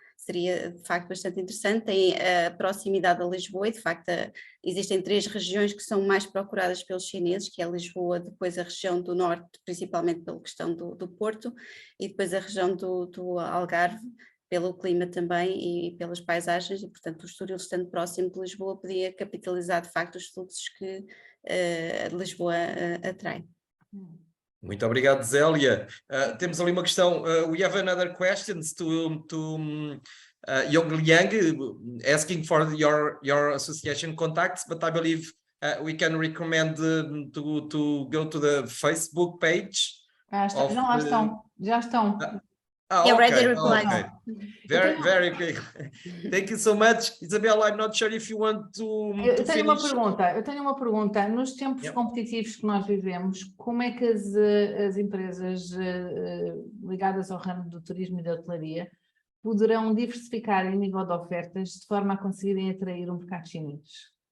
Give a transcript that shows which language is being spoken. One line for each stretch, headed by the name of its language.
Portuguese: Seria de facto bastante interessante. Tem a proximidade a Lisboa e de facto existem 3 regiões que são mais procuradas pelos chineses, que é Lisboa, depois a região do norte, principalmente pela questão do Porto, e depois a região do Algarve, pelo clima também e pelas paisagens, e portanto o Estoril, estando próximo de Lisboa, podia capitalizar de facto os fluxos que Lisboa atrai. Muito obrigado, Zélia. Temos ali uma questão.
English: We have another questions to Yong Liang asking for your association contacts, but I believe we can recommend to go to the Facebook page.
Portuguese: Já estão.
English: Already replied. Okay. Very quick. Thank you so much, Isabel. I'm not sure if you want to.
Portuguese: Eu tenho uma pergunta. Nos tempos competitivos que nós vivemos, como é que as empresas ligadas ao ramo do turismo e da hotelaria poderão diversificar em nível de ofertas de forma a conseguirem atrair um mercado chinês?